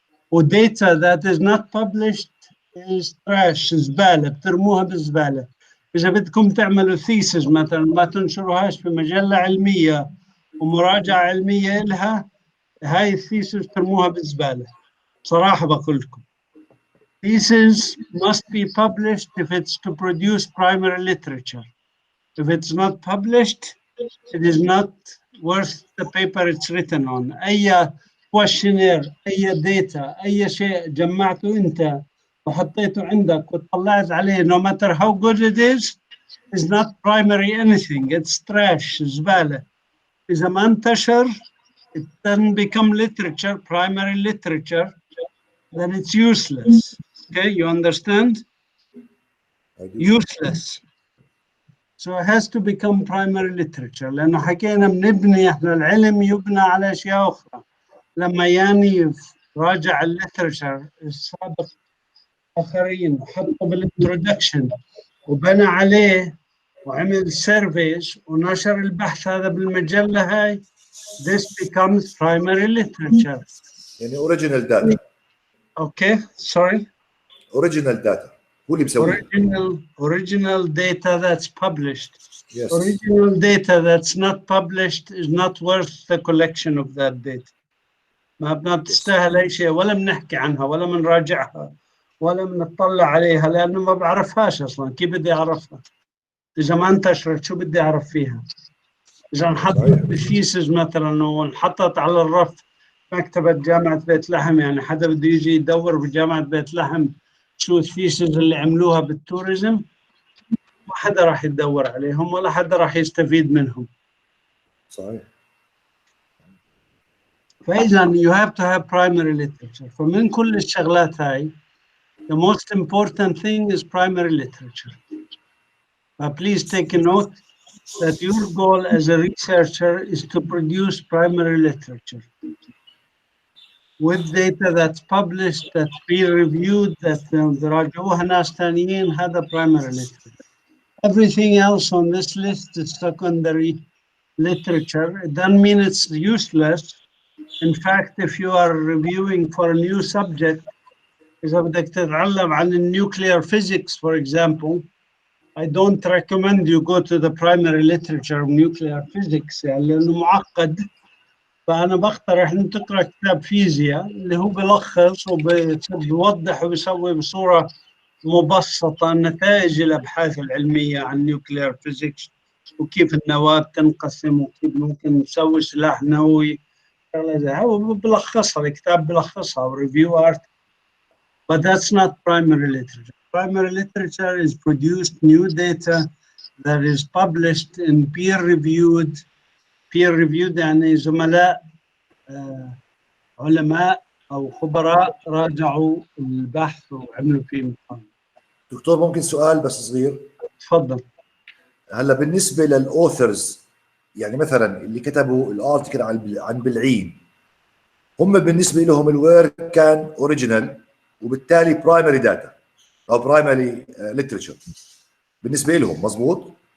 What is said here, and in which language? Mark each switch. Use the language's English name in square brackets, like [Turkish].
[English] وداتا that is not published is trash، [Arabic] زبالة، بترموها بالزبالة. إذا بدكم تعملوا ثيسز مثلا ما تنشروهاش في مجلة علمية ومراجعة علمية إلها، هاي الثيسز ترموها بالزبالة. صراحة بقول لكم [English] thesis must be published if it's to produce primary literature. If it's not published, it is not worth the paper it's written on. [Arabic] أي questionnaire، أي data، أي شيء جمعته أنت وحطيته عندك وطلعت عليه [English] no matter how good it is not primary anything. It's trash، [Arabic] زبالة. إذا ما انتشر [English] it doesn't become literature, primary literature, then it's useless. Okay, you understand? Useless. So it has to become primary literature. [Arabic] لأنه حكينا بنبني إحنا العلم يبنى على أشياء أخرى. لما ياني راجع الليترشر السابق آخرين وحطه بالانترودكشن وبنى عليه وعمل سيرفيز ونشر البحث هذا بالمجلة هاي، [English] this becomes primary literature. [Arabic] يعني اوريجينال داتا. [English] Okay, sorry. [Arabic] اوريجينال داتا هو اللي بيسويه. [English] Original data that's published. Yes. Original data that's not published is not worth the collection of that data. [Arabic] ما بتستاهل أي شيء، ولا بنحكي عنها ولا بنراجعها ولا بنطلع عليها، لأنه ما بعرفهاش أصلا. كيف بدي أعرفها؟ إذا ما انتشرت شو بدي أعرف فيها؟ إذا انحطت بالثيسز مثلا وانحطت على الرف مكتبة جامعة بيت لحم، يعني حدا بده يجي يدور بجامعة بيت لحم شو الثيسز اللي عملوها بالتوريزم، ما حدا راح يدور عليهم ولا حدا راح يستفيد منهم. صحيح. فإذا [English] you have to have primary literature. [Arabic] فمن كل الشغلات هاي [English] the most important thing is primary literature. Please take a note that your goal as a researcher is to produce primary literature with data that's published, that's peer-reviewed, that [Arabic] راجعوها ناس ثانيين. هذا [English] primary literature. Everything else on this list is secondary literature. It doesn't mean it's useless. In fact, if you are reviewing for a new subject, [Arabic] إذا بدك تتعلم عن [English] nuclear physics, for example, I don't recommend you go to the primary literature of nuclear physics [Arabic] يعني لأنه معقد. فأنا بقترح أن تقرأ كتاب فيزياء اللي هو بلخص وبيوضح وبيسوي بصورة مبسطة نتائج الأبحاث العلمية عن nuclear physics وكيف النواة تنقسم وكيف ممكن نسوي سلاح نووي. هو بلخصها، الكتاب بلخصها وريفيو article. [English] But that's not primary literature. Primary literature is produced new data that is published in peer-reviewed [Arabic] يعني زملاء علماء أو خبراء راجعوا البحث وعملوا فيه مقارنة. دكتور ممكن سؤال بس صغير؟ تفضل. هلا بالنسبه للاوثرز، يعني مثلا اللي كتبوا الارتكل عن بلعين، هم بالنسبه لهم الورك كان اوريجينال وبالتالي برايمري داتا او برايمري ليترشر بالنسبه لهم، مظبوط؟